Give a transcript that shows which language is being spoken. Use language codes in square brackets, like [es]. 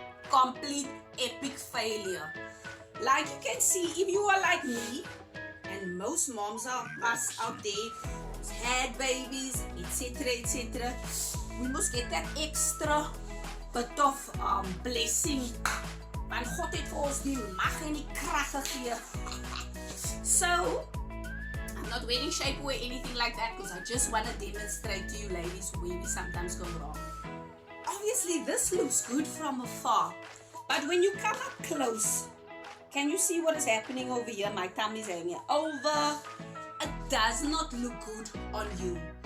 [en] Complete epic failure. Like you can see, if you are like me, and most moms are us out there, had babies, etc., etc., we must get that extra bit of blessing. [af] Want God het vir ons die mag en die krag gegee. [en] So, I'm not wearing shapewear or anything like that because I just want to demonstrate to you ladies where we sometimes go wrong. Obviously, this looks good from afar, but when you come up close, can you see what is happening over here? My tummy is hanging over. It does not look good on you.